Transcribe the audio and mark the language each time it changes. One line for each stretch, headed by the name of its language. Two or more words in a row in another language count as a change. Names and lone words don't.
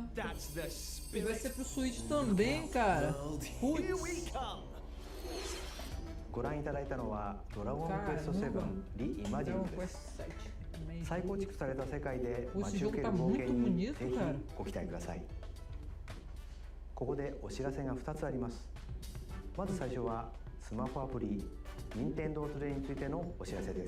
Portuguese: E vai ser pro Switch também, cara. Putz.
Japanese: ご覧いただいたのはドラゴンクエスト7リイマジンズです。再構築された世界で待ち受ける冒険にぜひご期待ください。ここでお知らせが2つあります。まず最初はスマホアプリ任天堂トレイについてのお知らせです。